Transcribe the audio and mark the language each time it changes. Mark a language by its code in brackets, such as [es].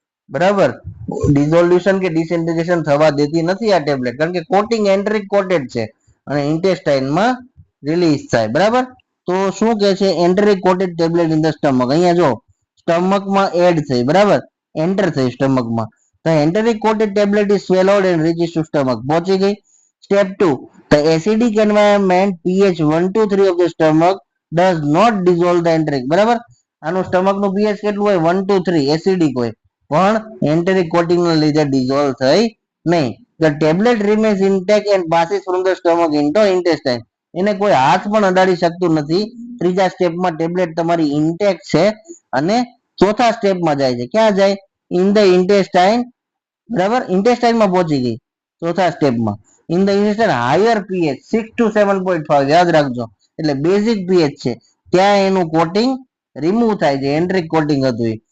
[gu] બરાબર, ડિઝોલ્યુશન કે ડિસઇન્ટિગ્રેશન થવા દેતી નથી આ ટેબ્લેટ, કારણ કે કોટિંગ એન્ટેરિક કોટેડ છે અને ઇન્ટેસ્ટાઇનમાં રિલીઝ થાય. બરાબર, તો શું કે છે, એન્ટેરિક coated tablet [en] In the stomach. [gu] અહીંયા જો સ્ટમકમાં એડ થઈ, બરાબર, એન્ટર થઈ સ્ટમકમાં. [en] The enteric coated tablet is swallowed and reaches to stomach. [gu] પહોંચી ગઈ. [en] Step 2. The acidic environment pH 1 to 3 of the stomach does not dissolve the enteric. [gu] બરાબર, આનું stomach નું pH કેટલું હોય, 1 to 3 એસિડિક હોય, પણ એન્ટેરિક કોટિંગ ના લીધે ડિઝોલ્વ થઈ નહીં. [en] The tablet remains intact and passes from the stomach into intestine. [gu] એને કોઈ હાથ પણ અડાડી શકતું નથી. ત્રીજા સ્ટેપમાં ટેબ્લેટ તમારી ઇન્ટેક્ટ છે અને ચોથા સ્ટેપમાં જાય છે. ક્યાં જાય, [en] In the intestine. [gu] બરાબર, ઇન્ટેસ્ટાઇનમાં પહોંચી ગઈ ચોથા સ્ટેપમાં. In the intestine higher pH 6 to 7.5, યાદ રાખજો, એટલે બેઝિક પીએચ છે ત્યાં એનું કોટિંગ રિમૂવ થાય છે, એન્ટ્રિક કોટિંગ હતું એ.